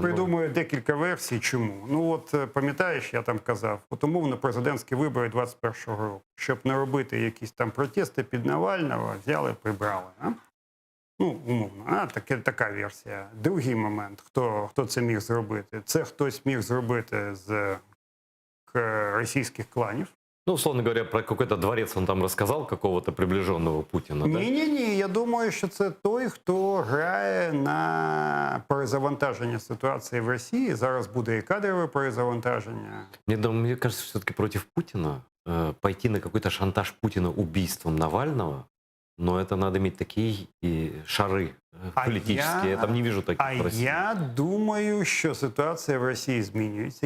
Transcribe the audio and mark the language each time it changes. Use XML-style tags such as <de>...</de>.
<uk>придумаю декілька версій, чому. Ну от, пам'ятаєш, я там казав, от умовно президентські вибори 21-го року, щоб не робити якісь там протести під Навального, взяли, прибрали. А? Ну, умовно, така версія. Другий момент, хто це міг зробити? Це хтось міг зробити з російських кланів.</uk> <ru>Ну, условно говоря, про какой-то дворец он там рассказал, какого-то приближенного Путина, да?</ru> <uk>Ні. Я думаю, що це той, хто грає на перезавантаження ситуації в Росії. Зараз буде і кадрове перезавантаження.</uk> <ru>Мне кажется, все-таки против Путина пойти на какой-то шантаж Путина убийством Навального, но это надо иметь такие и шары политические. Я там не вижу таких в России.</ru> <uk>Я думаю, що ситуація в Росії змінюється.</uk>